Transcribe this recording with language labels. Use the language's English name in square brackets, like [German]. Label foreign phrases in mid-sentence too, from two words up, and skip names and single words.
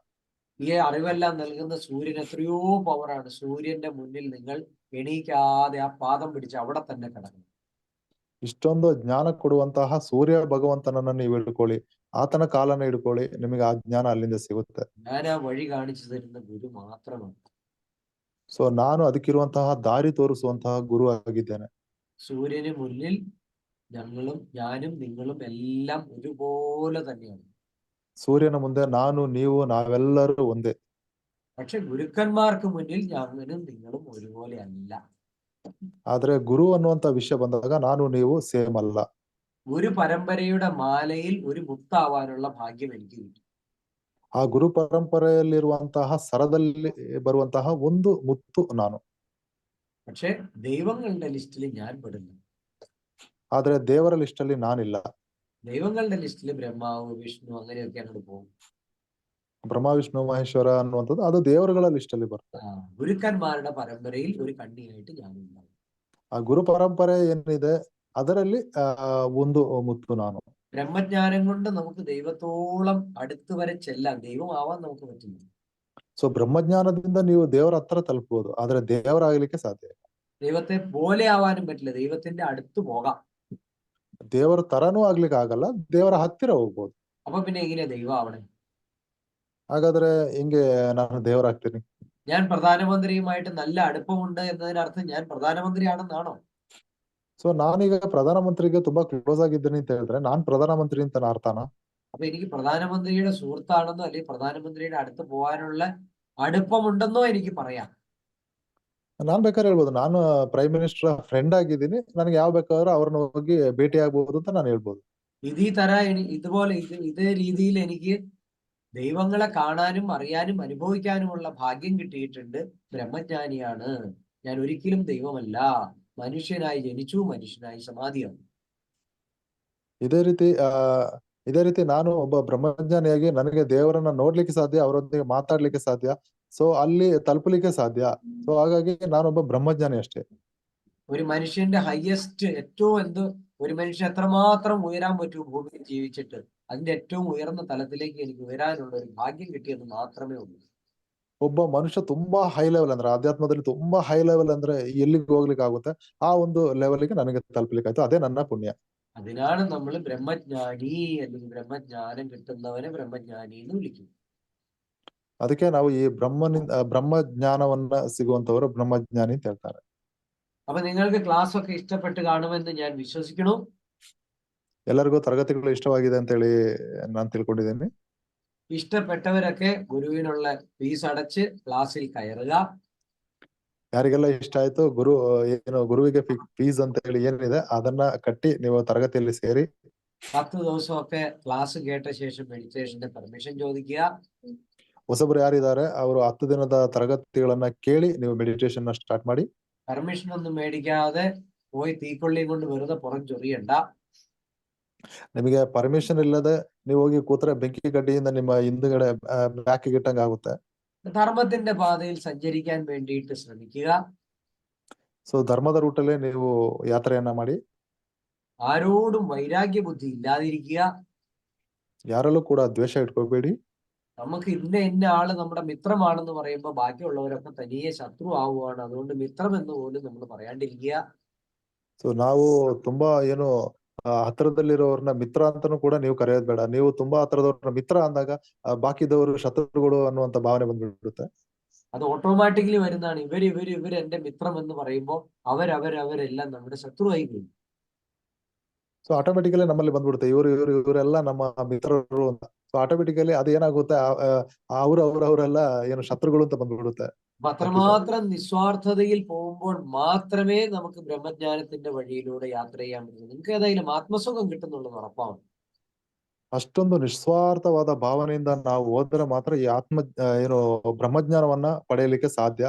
[Malayalam] ഈ അറിവെല്ലാം നൽകുന്ന സൂര്യൻ എത്രയോ പവറാണ്. സൂര്യന്റെ മുന്നിൽ നിങ്ങൾ എണീക്കാതെ ആ പാദം പിടിച്ച് അവിടെ തന്നെ കിടക്കണം. [Kannada] ಇಷ್ಟೊಂದು ಜ್ಞಾನ ಕೊಡುವಂತಹ ಸೂರ್ಯ ಭಗವಂತನನ್ನ ನೀವು ಹಿಡ್ಕೊಳ್ಳಿ, ಆತನ ಕಾಲನ್ನ ಹಿಡ್ಕೊಳ್ಳಿ, ನಿಮಗೆ ಆ ಜ್ಞಾನ ಅಲ್ಲಿಂದ ಸಿಗುತ್ತೆ. [Malayalam] ഞാൻ ആ വഴി കാണിച്ചു തരുന്ന ഗുരു മാത്രമാണ്. [Kannada] ಸೊ ನಾನು ಅದಕ್ಕಿರುವಂತಹ ದಾರಿ ತೋರಿಸುವಂತಹ ಗುರು ಆಗಿದ್ದೇನೆ. [Malayalam] സൂര്യന് മുന്നിൽ ഞാനും നിങ്ങളും എല്ലാം ഒരുപോലെ തന്നെയാണ്. [Kannada] ಸೂರ್ಯನ ಮುಂದೆ ನಾನು, ನೀವು, ನಾವೆಲ್ಲರೂ ಒಂದೇ. [Malayalam] പക്ഷെ ഗുരുക്കന്മാർക്ക് മുന്നിൽ ഞാനും നിങ്ങളും ഒരുപോലെ അല്ല. [Kannada] ಆದ್ರೆ ಗುರು ಅನ್ನುವಂತ ವಿಷಯ ಬಂದಾಗ ನಾನು ನೀವು ಸೇಮ್ ಅಲ್ಲ. [Malayalam] ഗുരു പരമ്പരയുടെ മാലയിൽ ഒരു മുത്താവാനുള്ള ഭാഗ്യം എനിക്ക് കിട്ടി. [Kannada] ಆ ಗುರು ಪರಂಪರೆಯಲ್ಲಿರುವಂತಹ ಸರದಲ್ಲಿ ಬರುವಂತಹ ಒಂದು ಮುತ್ತು ನಾನು. [Malayalam] പക്ഷെ ദൈവങ്ങളുടെ ലിസ്റ്റിൽ ഞാൻ പെടില്ല. [Kannada] ಆದ್ರೆ ದೇವರ ಲಿಸ್ಟ್ ಅಲ್ಲಿ ನಾನಿಲ್ಲ. [Malayalam] ദൈവങ്ങളുടെ ലിസ്റ്റിൽ ബ്രഹ്മാവ്, വിഷ്ണു അങ്ങനെയൊക്കെ അങ്ങോട്ട് പോകും. [Kannada] ಬ್ರಹ್ಮ, ವಿಷ್ಣು, ಮಹೇಶ್ವರ ಅನ್ನುವಂಥದ್ದು ಅದು ದೇವರುಗಳ ಲಿಸ್ಟ್ ಅಲ್ಲಿ ಬರುತ್ತೆ. [Malayalam] ഗുരുക്കന്മാരുടെ പരമ്പരയിൽ ഒരു കണ്ണിയായിട്ട് ഞാനുണ്ടാവും. [Kannada] ಆ ಗುರು ಪರಂಪರೆ ಏನಿದೆ ಅದರಲ್ಲಿ ಒಂದು ಮುತ್ತು ನಾನು. [Malayalam] ബ്രഹ്മജ്ഞാനം കൊണ്ട് നമുക്ക് ദൈവത്തോളം അടുത്ത് വരെ ചെല്ലാൻ, ദൈവമാവാൻ നമുക്ക് പറ്റില്ല. [Kannada] ಸೊ ಬ್ರಹ್ಮಜ್ಞಾನದಿಂದ ನೀವು ದೇವರ ಹತ್ರ ತಲುಪಬಹುದು, ಆದ್ರೆ ದೇವರಾಗಲಿಕ್ಕೆ ಸಾಧ್ಯ ಇಲ್ಲ. [Malayalam] ദൈവത്തെ പോലെ ആവാനും പറ്റില്ല, ദൈവത്തിന്റെ അടുത്ത് പോകാം. [Kannada] ದೇವರ ತರನೂ ಆಗ್ಲಿಕ್ಕೆ ಆಗಲ್ಲ, ದೇವರ ಹತ್ತಿರ ಹೋಗ್ಬೋದು. [Malayalam] അപ്പൊ പിന്നെ എങ്ങനെയാ ദൈവം ആവണേ? [Kannada] ಹಾಗಾದ್ರೆ ಹಿಂಗೆ ನಾನು ದೇವರಾಗ್ತೀನಿ. [Malayalam] ഞാൻ പ്രധാനമന്ത്രിയുമായിട്ട് നല്ല അടുപ്പമുണ്ട് എന്നതിനർത്ഥം ഞാൻ പ്രധാനമന്ത്രിയാണെന്നാണോ? [Kannada] ಸೊ ನಾನೀಗ ಪ್ರಧಾನಮಂತ್ರಿಗೆ ತುಂಬಾ ಕ್ಲೋಸ್ ಆಗಿದ್ದೀನಿ ಅಂತ ಹೇಳಿದ್ರೆ ನಾನ್ ಪ್ರಧಾನಮಂತ್ರಿ ಅಂತ ಅರ್ಥನಾ? [Malayalam] അപ്പൊ എനിക്ക് പ്രധാനമന്ത്രിയുടെ സുഹൃത്താണെന്നോ അല്ലെങ്കിൽ പ്രധാനമന്ത്രിയുടെ അടുത്ത് പോകാനുള്ള അടുപ്പമുണ്ടെന്നോ എനിക്ക് പറയാം. [Kannada] ನಾನ್ ಬೇಕಾದ್ರೆ ಹೇಳ್ಬೋದು ನಾನು [English] prime minister friend [Kannada] ಆಗಿದ್ದೀನಿ, ನನಗೆ ಯಾವ ಬೇಕಾದ್ರೂ ಅವ್ರನ್ನ ಹೋಗಿ ಭೇಟಿ ಆಗ್ಬೋದು ಅಂತ ನಾನು ಹೇಳ್ಬೋದು. [Malayalam] ഇതേ രീതിയിൽ എനിക്ക് ദൈവങ്ങളെ കാണാനും അറിയാനും അനുഭവിക്കാനുമുള്ള ഭാഗ്യം കിട്ടിയിട്ടുണ്ട്. ബ്രഹ്മജ്ഞാനിയാണ് ഞാൻ, ഒരിക്കലും ദൈവമല്ല. മനുഷ്യനായി ജനിച്ചു, മനുഷ്യനായി സമാധിയാണ്. [Kannada] ಇದೇ ರೀತಿ ನಾನು ಒಬ್ಬ ಬ್ರಹ್ಮಜ್ಞಾನಿಯಾಗಿ ನನಗೆ ದೇವರನ್ನ ನೋಡ್ಲಿಕ್ಕೆ ಸಾಧ್ಯ, ಅವರೊಂದಿಗೆ ಮಾತಾಡ್ಲಿಕ್ಕೆ ಸಾಧ್ಯ, ಸೊ ಅಲ್ಲಿ ತಲುಪಲಿಕ್ಕೆ ಸಾಧ್ಯ. ಸೊ ಹಾಗಾಗಿ ನಾನೊಬ್ಬ ಬ್ರಹ್ಮಜ್ಞಾನಿ ಅಷ್ಟೇ. [Malayalam] ഒരു മനുഷ്യന്റെ ഹയസ്റ്റ് ഒരു മനുഷ്യൻ എത്രമാത്രം ഉയരാൻ പറ്റൂ ഭൂമിയിൽ ജീവിച്ചിട്ട്, അതിന്റെ ഏറ്റവും ഉയർന്ന തലത്തിലേക്ക് എനിക്ക് ഉയരാനുള്ള ഒരു ഭാഗ്യം കിട്ടിയെന്ന് മാത്രമേ ഉള്ളൂ. [Kannada] ಒಬ್ಬ ಮನುಷ್ಯ ತುಂಬಾ [English] high level [Kannada] ಅಂದ್ರೆ ಆಧ್ಯಾತ್ಮದಲ್ಲಿ ತುಂಬಾ [English] high level [Kannada] ಅಂದ್ರೆ ಎಲ್ಲಿಗೆ ಹೋಗ್ಲಿಕ್ಕೆ ಆಗುತ್ತೆ, ಆ ಒಂದು ಲೆವೆಲ್ಗೆ ನನಗೆ ತಲುಪಲಿಕ್ಕೆ ಆಯ್ತು, ಅದೇ ನನ್ನ ಪುಣ್ಯ. [Malayalam] അതിനാണ് നമ്മൾ ബ്രഹ്മജ്ഞാനി അല്ലെങ്കിൽ ബ്രഹ്മജ്ഞാനം കിട്ടുന്നവനെ ബ്രഹ്മജ്ഞാനി എന്ന് വിളിക്കുന്നത്. [Kannada] ಅದಕ್ಕೆ ನಾವು ಈ ಬ್ರಹ್ಮಜ್ಞಾನವನ್ನ ಸಿಗುವಂತವರು ಬ್ರಹ್ಮಜ್ಞಾನಿ ಅಂತ ಹೇಳ್ತಾರೆ. [Malayalam] അപ്പൊ നിങ്ങൾക്ക് ക്ലാസ് ഒക്കെ ഇഷ്ടപ്പെട്ട് കാണുമെന്ന് ഞാൻ വിശ്വസിക്കുന്നു. [Kannada] ಎಲ್ಲರಿಗೂ ತರಗತಿಗಳು ಇಷ್ಟವಾಗಿದೆ ಅಂತ ಹೇಳಿ ನಾನು ತಿಳ್ಕೊಂಡಿದ್ದೀನಿ. [Malayalam] ഇഷ്ടപ്പെട്ടവരൊക്കെ ഗുരുവിനുള്ള ഫീസ് അടച്ച് ക്ലാസ്സിൽ കയറുക. [Kannada] ಯಾರಿಗೆಲ್ಲ ಇಷ್ಟ ಆಯ್ತು ಏನು ಗುರುವಿಗೆ ಫೀಸ್ ಅಂತ ಹೇಳಿ ಏನಿದೆ ಅದನ್ನ ಕಟ್ಟಿ ನೀವು ತರಗತಿಯಲ್ಲಿ ಸೇರಿ [Malayalam] 10 ദിവസമൊക്കെ ക്ലാസ് കേട്ട ശേഷം [English] meditation permission [Malayalam] ചോദിക്കുക. [Kannada] ಹೊಸಬರು ಯಾರಿದ್ದಾರೆ ಅವರು 10 ದಿನದ ತರಗತಿಗಳನ್ನ ಕೇಳಿ ನೀವು [English] meditation start [Kannada] ಮಾಡಿ. [Malayalam] പെർമിഷൻ ഒന്നും മേടിക്കാതെ പോയി തീക്കൊള്ളിയും കൊണ്ട് വെറുതെ പുറം ചൊറിയണ്ട. [Kannada] ನಿಮಗೆ ಪರ್ಮಿಷನ್ ಇಲ್ಲದೆ ನೀವು ಹೋಗಿ ಕೂತ್ರೆ ಬೆಂಕಿ ಗಡ್ಡಿಯಿಂದ ನಿಮ್ಮ ಹಿಂದುಗಡೆ ಬ್ಯಾಕ್ ಇಟ್ಟಂಗ ಆಗುತ್ತೆ. [Malayalam] ധർമ്മത്തിന്റെ പാതയിൽ സഞ്ചരിക്കാൻ വേണ്ടിയിട്ട് ശ്രമിക്കുക. [Kannada] ಸೊ ಧರ್ಮದ ರೂಟಲ್ಲೇ ನೀವು ಯಾತ್ರೆಯನ್ನ ಮಾಡಿ. [Malayalam] ആരോടും വൈരാഗ്യ ബുദ്ധി ഇല്ലാതിരിക്കുക. [Kannada] ಯಾರಲ್ಲೂ ಕೂಡ ದ್ವೇಷ ಇಟ್ಕೋಬೇಡಿ. [Malayalam] നമുക്ക് ഇന്ന ആള് നമ്മുടെ മിത്രമാണെന്ന് പറയുമ്പോൾ ബാക്കിയുള്ളവരൊക്കെ തനിയെ ശത്രു ആവുകയാണ്. അതുകൊണ്ട് മിത്രം എന്ന് പോലും നമ്മൾ പറയാണ്ടിരിക്കുക. [Kannada] ಸೊ ನಾವು ತುಂಬಾ ಏನು ಹತ್ರದಲ್ಲಿರೋರ್ನ ಮಿತ್ರ ಅಂತಾನೂ ಕೂಡ ನೀವು ಕರೆಯೋದ್ ಬೇಡ. ನೀವು ತುಂಬಾ ಹತ್ರದವ್ರನ್ನ ಮಿತ್ರ ಅಂದಾಗ ಬಾಕಿದವರು ಶತ್ರುಗಳು ಅನ್ನುವಂತ ಭಾವನೆ ಬಂದ್ಬಿಡುತ್ತೆ. [Malayalam] അത് ഓട്ടോമാറ്റിക്കലി വരുന്നതാണ്. ഇവർ എന്റെ മിത്രം എന്ന് പറയുമ്പോൾ അവരെല്ലാം നമ്മുടെ ശത്രുവായി പോകും. [Kannada] ಸೊ ಆಟೋಮೆಟಿಕಲಿ ನಮ್ಮಲ್ಲಿ ಬಂದ್ಬಿಡುತ್ತೆ ಇವರೆಲ್ಲ ನಮ್ಮ ಮಿತ್ರರು ಅಂತ. ಸೊ ಆಟೋಮೆಟಿಕಲಿ ಅದು ಏನಾಗುತ್ತೆ ಅವರೆಲ್ಲ ಏನು ಶತ್ರುಗಳು ಅಂತ ಬಂದ್ಬಿಡುತ್ತೆ. [Malayalam] അപ്പൊ അത്രമാത്രം നിസ്വാർത്ഥതയിൽ പോകുമ്പോൾ മാത്രമേ നമുക്ക് ബ്രഹ്മജ്ഞാനത്തിന്റെ വഴിയിലൂടെ യാത്ര ചെയ്യാൻ പറ്റുള്ളൂ. നിങ്ങൾക്ക് ഏതായാലും ആത്മസുഖം കിട്ടുന്നുള്ളത് ഉറപ്പാണ്. [Kannada] ಅಷ್ಟೊಂದು ನಿಸ್ವಾರ್ಥವಾದ ಭಾವನೆಯಿಂದ ನಾವು ಹೋದ್ರೆ ಮಾತ್ರ ಈ ಏನು ಬ್ರಹ್ಮಜ್ಞಾನವನ್ನ ಪಡೆಯಲಿಕ್ಕೆ ಸಾಧ್ಯ.